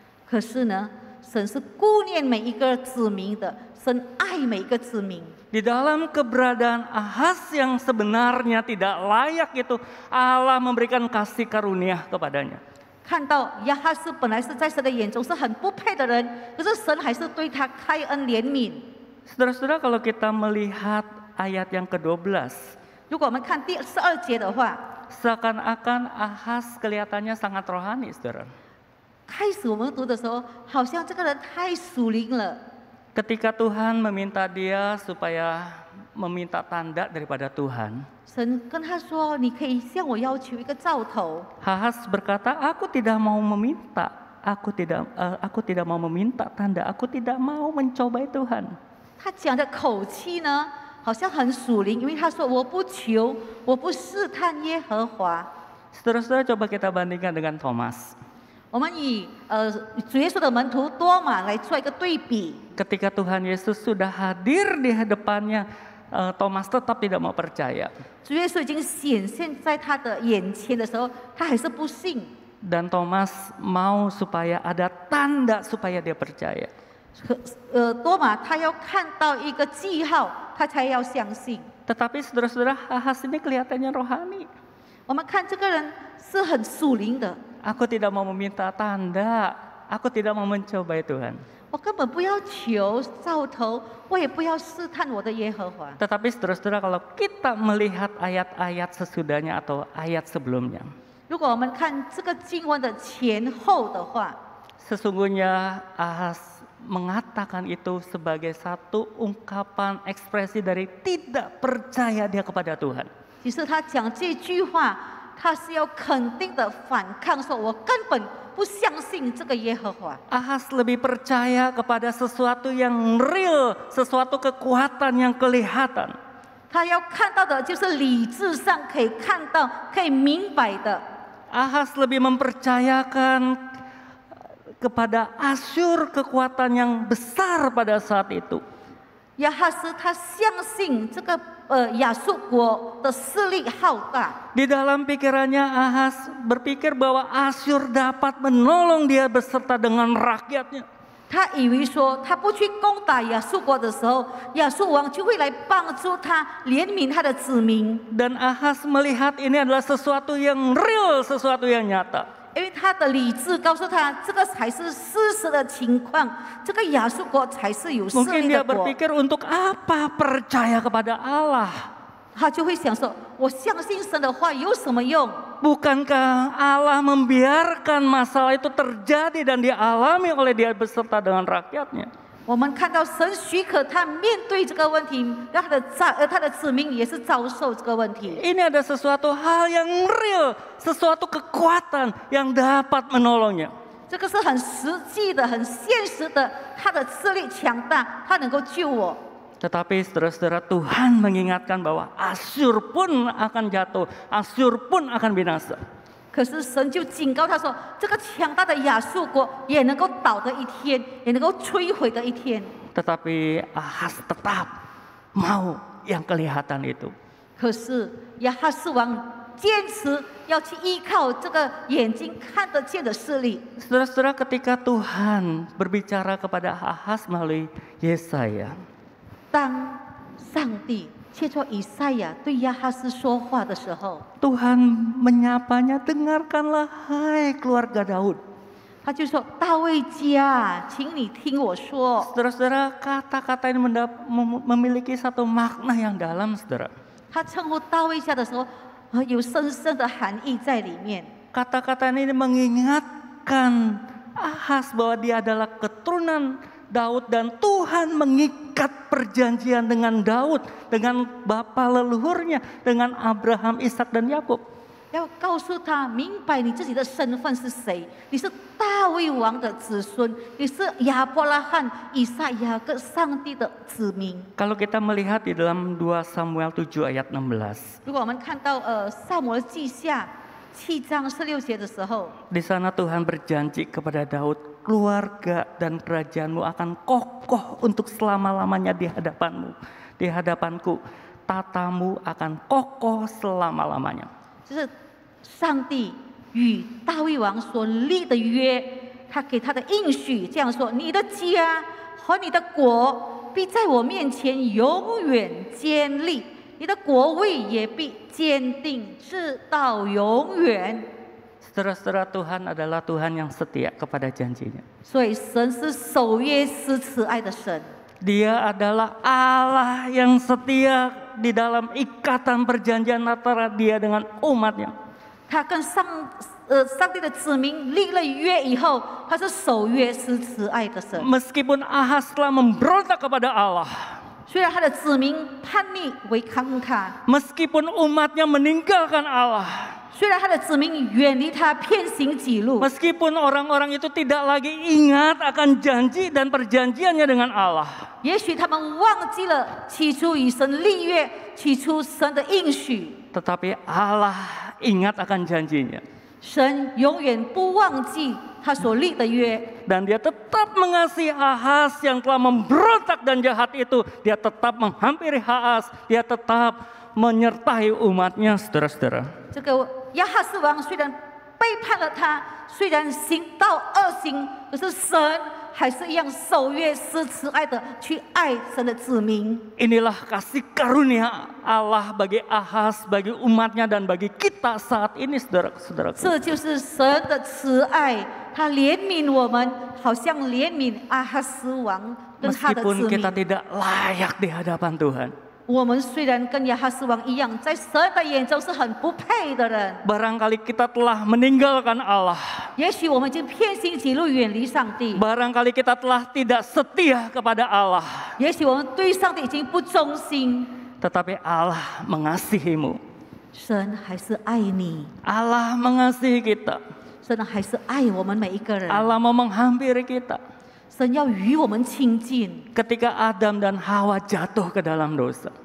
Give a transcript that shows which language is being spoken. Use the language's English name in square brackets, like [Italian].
[Chinese] 可是呢，神是顾念每一个子民的，神爱每一个子民。 [Indonesian] Di dalam keberadaan Ahas yang sebenarnya tidak layak itu, Allah memberikan kasih karunia kepadanya. [Chinese] 看到亚哈斯本来是在神的眼中是很不配的人，可是神还是对他开恩怜悯。 [Indonesian] Saudara-saudara, kalau kita melihat ayat yang ke-12, [Chinese] 如果我们看第12节的话， [Indonesian] seakan-akan Ahas kelihatannya sangat rohani, saudara. [Chinese] 开始我们读的时候，好像这个人太属灵了。 [Indonesian] Ketika Tuhan meminta dia supaya meminta tanda daripada Tuhan, [Chinese] 神跟他说：“你可以向我要求一个兆头。” [Indonesian] Ahas berkata, aku tidak mau meminta, aku tidak mau meminta tanda, aku tidak mau mencobai Tuhan. [Chinese] 他讲的口气呢，好像很属灵，因为他说：“我不求，我不试探耶和华。” [Indonesian] Saudara-saudara, coba kita bandingkan dengan Thomas. [Chinese] 我们以主耶稣的门徒多马来做一个对比。 [Indonesian] Ketika Tuhan Yesus sudah hadir di hadapannya, Thomas tetap tidak mau percaya. [Chinese] 主耶稣已经显现在他的眼前的时候，他还是不信。 [Indonesian] Dan Thomas mau supaya ada tanda supaya dia percaya. [Chinese] 多马他要看到一个记号，他才要相信。 [Indonesian] Tetapi saudara-saudara, Ahas ini kelihatannya rohani. [Chinese] 我们看这个人是很属灵的。 [Indonesian] Aku tidak mau meminta tanda, aku tidak mau mencobai Tuhan. [Chinese] 我根本不要求兆头，我也不要试探我的耶和华。 [Indonesian] Tetapi saudara-saudara, kalau kita melihat ayat-ayat sesudahnya atau ayat sebelumnya, [Chinese] 如果我们看这个经文的前后的话， [Indonesian] sesungguhnya Ahas mengatakan itu sebagai satu ungkapan ekspresi dari tidak percaya dia kepada Tuhan. [Chinese] 其实他讲这句话，他是要肯定的反抗，说我根本不相信这个耶和华。 [Indonesian] Ahas lebih percaya kepada sesuatu yang real, sesuatu kekuatan yang kelihatan. [Chinese] 他要看到的就是理智上可以看到、可以明白的。 [Indonesian] Ahas lebih mempercayakan kepada Asyur kekuatan yang besar pada saat itu. [Chinese] 亚哈斯他相信这个亚述国的势力浩大。 [Indonesian] Di dalam pikirannya Ahas berpikir bahwa Asyur dapat menolong dia beserta dengan rakyatnya. [Chinese] 他以为说，他不去攻打亚述国的时候，亚述王就会来帮助他，怜悯他的子民。 [Indonesian] Dan Ahas melihat ini adalah sesuatu yang real, sesuatu yang nyata. [Chinese] 因为他的理智告诉他，这个才是事实的情况，这个亚述国才是有势 [Indonesian] Mungkin [Chinese] 力 [Indonesian] dia [Chinese] 的国。 [Indonesian] berpikir untuk apa percaya kepada Allah? [Chinese] 他就会想说，我相信神的话有什么用？ [Indonesian] Bukankah Allah membiarkan masalah itu terjadi dan dialami oleh dia beserta dengan rakyatnya? [Chinese] 我们看到神许可他面对这个问题，让他的子民也是遭受这个问题。 [Indonesian] Ini ada sesuatu hal yang real, sesuatu kekuatan yang dapat menolongnya. [Chinese] 这个是很实际的、很现实的，他的势力强大，他能够救我。 [Indonesian] Tetapi saudara-saudara, Tuhan mengingatkan bahwa Asyur pun akan jatuh, Asyur pun akan binasa. [Chinese] 可是神就警告他说，这个强大的亚述国也能够倒的一天，也能够摧毁的一天。 [Indonesian] Tetapi Ahaz tetap mau yang kelihatan itu. [Chinese] 可是亚哈斯王坚持要去依靠这个眼睛看得见的势力。 [Indonesian] Saudara-saudara, ketika Tuhan berbicara kepada Ahaz melalui Yesaya, [Chinese] 当上帝借着以赛亚对亚哈斯说话的时候， [Indonesian] Tuhan menyapanya, dengarkanlah hai keluarga Daud. [Chinese] 他就说：“大卫家，请你听我说。” [Indonesian] Saudara-saudara, kata-kata ini memiliki satu makna yang dalam, saudara. [Chinese] 他称呼大卫家的时候，有深深的含义在里面。 [Indonesian] Kata-kata ini mengingatkan Ahaz bahwa dia adalah keturunan Daud dan Tuhan mengikat perjanjian dengan Daud, dengan bapa leluhurnya, dengan Abraham, Ishak dan Yakub. [Chinese] 要告诉他明白你自己的身份是谁，你是大卫王的子孙，你是亚伯拉罕、以撒、雅各上帝的子民。 [Indonesian] Kalau kita melihat di dalam 2 Samuel 7 ayat 16, [Chinese] 如果我们看到撒母耳记下7章16节的时候， [Indonesian] di sana Tuhan berjanji kepada Daud, keluarga dan kerajaanmu akan kokoh untuk selama-lamanya di hadapanmu, di hadapanku, tatamu akan kokoh selama-lamanya. [Chinese] 就是上帝与大卫王所立的约，他给他的应许这样说：你的家和你的国必在我面前永远坚立，你的国位也必坚定直到永远。 [Indonesian] Saudara-saudara, Tuhan adalah Tuhan yang setia kepada janjinya. [Chinese] 所以神是守约施慈爱的神， [Indonesian] Dia adalah Allah yang setia di dalam ikatan perjanjian antara Dia dengan umatnya. [Chinese] 他跟上帝的子民立了约以后，他是守约施慈爱的神。 [Indonesian] Meskipun Ahaz telah memberontak kepada Allah, [Chinese] 虽然他的子民叛逆违抗他， [Indonesian] meskipun umatnya meninggalkan Allah, [Chinese] 虽然他的子民远离他，偏行己路， [Indonesian] meskipun orang-orang itu tidak lagi ingat akan janji dan perjanjiannya dengan Allah, [Chinese] 也许他们忘记了起初与神立约，起初神的应许。 [Indonesian] tetapi Allah ingat akan janjinya. [Chinese] 神永远不忘记他所立的约， [Indonesian] Dan dia tetap mengasihi Ahaz yang telah memberontak dan jahat itu. Dia tetap menghampiri Ahaz, dia tetap menyertai umatnya, saudara-saudara. [Chinese] 这个亚哈斯王虽然背叛了他，虽然行道恶行，可是神还是一样守约施慈爱的去爱神的子民。 [Indonesian] Inilah kasih karunia Allah bagi Ahaz, bagi umatnya dan bagi kita saat ini, saudara-saudara. [Chinese] 这就是神的慈爱，他怜悯我们，好像怜悯阿哈斯王跟他的 [Indonesian] Meskipun [Chinese] 子 [Indonesian] kita [Chinese] 民。 [Indonesian] tidak layak di hadapan Tuhan, [Chinese] 我们虽然跟亚哈斯王一样，在神的眼中是很不配的人， [Indonesian] barangkali kita telah meninggalkan Allah, [Chinese] 也许我们已经偏行己路，远离上帝， [Indonesian] barangkali kita telah tidak setia kepada Allah, [Chinese] 也许我们对上帝已经不忠心， [Indonesian] tetapi Allah mengasihimu. [Chinese] 神还是爱你， [Indonesian] Allah mengasihi kita. [Chinese] 神还是爱我们每一个人， [Indonesian] Allah mau menghampiri kita. [Chinese] 神要与我们亲近。 [Indonesian] Ketika Adam dan Hawa jatuh ke dalam dosa,